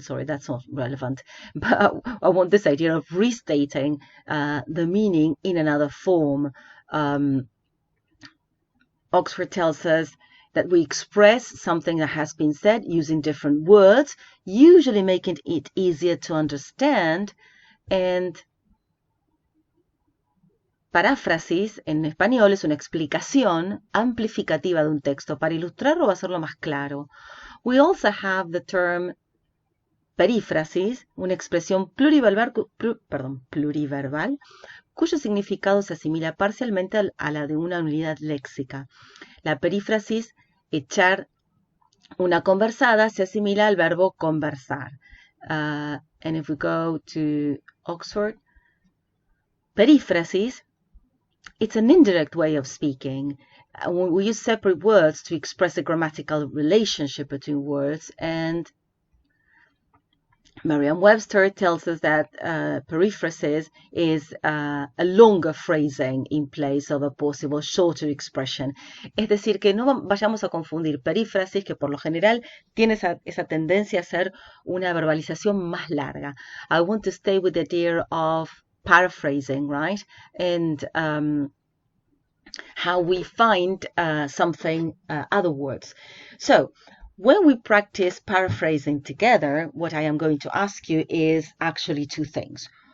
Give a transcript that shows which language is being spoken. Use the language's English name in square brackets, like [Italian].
[English] Sorry, that's not relevant. But I want this idea of restating the meaning in another form. Oxford tells us that we express something that has been said using different words, usually making it easier to understand. [Spanish] And paráfrasis en español es una explicación amplificativa de un texto para ilustrarlo o hacerlo más claro. [English] We also have the term [Spanish] perífrasis, una expresión pluriverbal, cuyo significado se asimila parcialmente a la de una unidad léxica. La perífrasis, echar una conversada, se asimila al verbo conversar. [English] And if we go to Oxford, perífrasis, it's an indirect way of speaking. We use separate words to express a grammatical relationship between words, and Merriam-Webster tells us that periphrasis is a longer phrasing in place of a possible shorter expression. [Spanish] Es decir, que no vayamos a confundir perífrasis, que por lo general tiene esa tendencia a ser una verbalización más larga. [English] I want to stay with the idea of paraphrasing, right? And how we find something, other words. So, when we practice paraphrasing together, what I am going to ask you is actually two things.